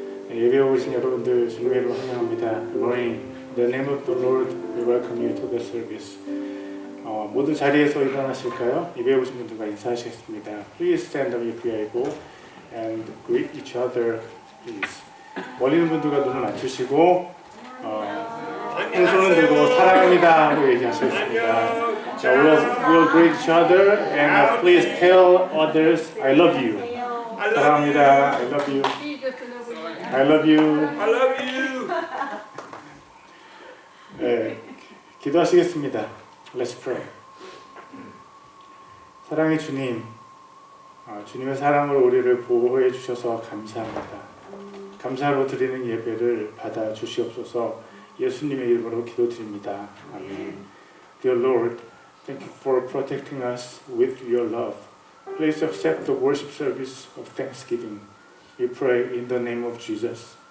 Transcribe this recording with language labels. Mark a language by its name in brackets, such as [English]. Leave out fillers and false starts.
[Korean] 예배 오신 여러분들 주님으로 환영합니다. [English] Good morning. In the name of the Lord, we welcome you to the service. [Korean] 모두 자리에서 일어나실까요? 예배 오신 분들과 인사하시겠습니다. [English] Please stand up if you are able and greet each other, please. [Korean] 멀리 있는 분들과 눈을 맞추시고 한 손을 들고 사랑합니다 하고 얘기하시겠습니다. [English] We'll greet each other and please tell others I love you. [Korean] 사랑합니다. [English] I love you. I love you. I love you. [Korean] 네, 기도하시겠습니다. [English] Let's pray. [Korean] 사랑의 주님, 주님의 사랑으로 우리를 보호해 주셔서 감사합니다. 감사로 드리는 예배를 받아 주시옵소서. 예수님의 이름으로 기도드립니다. 아멘. [English] Dear Lord, thank you for protecting us with your love. Please accept the worship service of thanksgiving. We pray in the name of Jesus.